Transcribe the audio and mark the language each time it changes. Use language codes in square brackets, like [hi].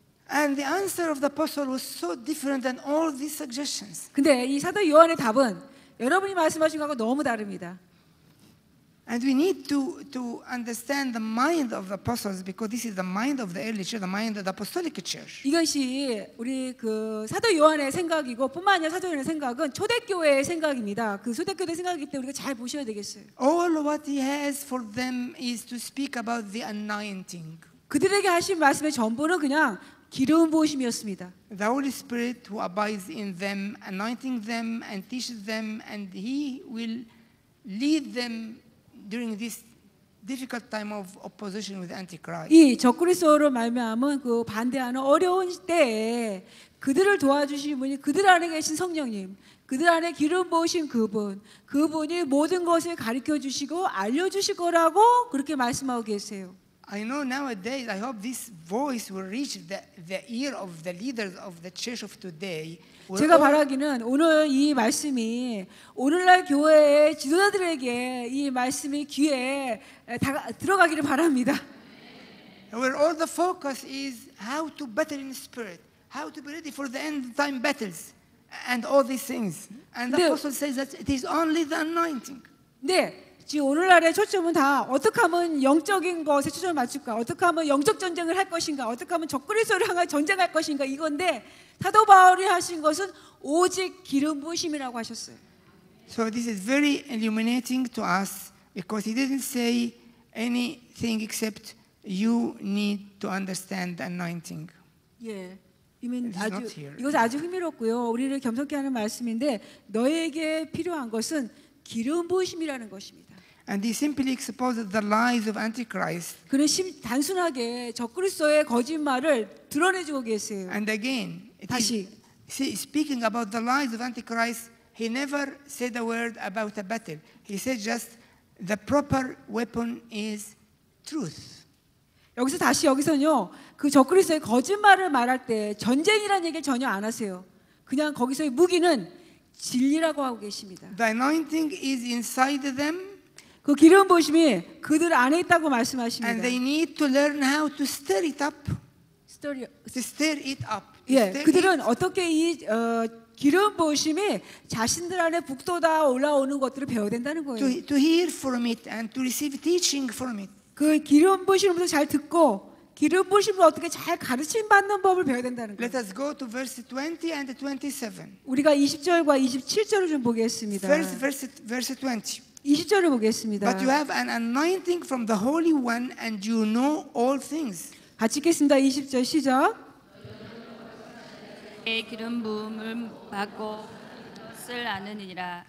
[en] And the answer of the apostle was so different than all these suggestions. [ko] 근데 이 사도 요한의 답은 여러분이 말씀하신 거하고 너무 다릅니다. [en] And we need to understand the mind of the apostles because this is the mind of the early church, the mind of the apostolic church. [ko] 이것이 우리 그 사도 요한의 생각이고 뿐만 아니라 사도 요한의 생각은 초대교회의 생각입니다. 그 초대교회 생각이기 때문에 우리가 잘 보셔야 되겠어요. [en] All what he has for them is to speak about the anointing. [ko] 그들에게 하신 말씀의 전부는 그냥 기름 부으심이었습니다. [en] The Holy Spirit who abides in them, anointing them and teaches them, and he will lead them during this difficult time of opposition with Antichrist. [ko] 이 적그리스도로 말미암은 그 반대하는 어려운 때에 그들을 도와주신 분이 그들 안에 계신 성령님, 그들 안에 기름 부으신 그분이 모든 것을 가르쳐 주시고 알려 주실 거라고 그렇게 말씀하고 계세요. [en] I know nowadays, I hope this voice will reach the ear of the leaders of the church of today. [ko] 제가 바라기는 오늘 이 말씀이 오늘날 교회의 지도자들에게 이 말씀이 귀에 들어가기를 바랍니다. [en] Where all the focus is how to battle in spirit, how to be ready for the end time battles, and all these things. And the apostle says that it is only the anointing. [ko] 네. 지금 오늘날의 초점은 다 어떻게 하면 영적인 것에 초점을 맞출까? 어떻게 하면 영적 전쟁을 할 것인가? 어떻게 하면 적그리스도를 향해 전쟁할 것인가? 이건데 사도 바울이 하신 것은 오직 기름 부으심이라고 하셨어요. [en] So this is very illuminating to us because he didn't say anything except you need to understand the anointing. [ko] 예. [en] here. [ko] 이것은 아주 흥미롭고요. 우리를 겸손케 하는 말씀인데 너에게 필요한 것은 기름 부으심이라는 것입니다. [en] And he simply exposed the lies of Antichrist. [ko] 그는 단순하게 적그리스도의 거짓말을 드러내주고 계세요. [en] And again, [ko] 다시 [en] speaking about the lies of Antichrist, he never said a word about a battle. He said just the proper weapon is truth. [ko] 여기서는요, 그 적그리스도의 거짓말을 말할 때 전쟁이라는 얘기를 전혀 안 하세요. 그냥 거기서의 무기는 진리라고 하고 계십니다. [en] The anointing is inside them. [ko] 그 기름 부으심이 그들 안에 있다고 말씀하십니다. [en] And they need to learn how to stir it up. To stir it up. [ko] 예, 그들은 어떻게 이 기름 부으심이 자신들 안에 북돋아 올라오는 것들을 배워야 된다는 거예요. [en] to hear from it and to receive teaching from it. [ko] 그 기름 부으심으로부터 잘 듣고 기름 부으심으로 어떻게 잘 가르침 받는 법을 배워야 된다는 거예요. [en] Let us go to verse 20 and 27. [ko] 우리가 20절과 27절을 좀 보겠습니다. [en] First, verse 20. [ko] 20절을 보겠습니다. [en] But you have an anointing from the Holy One, and you know all things. [ko] 같이 읽겠습니다. 20절 시작. 기름 부음을 받고 것을 아느니라.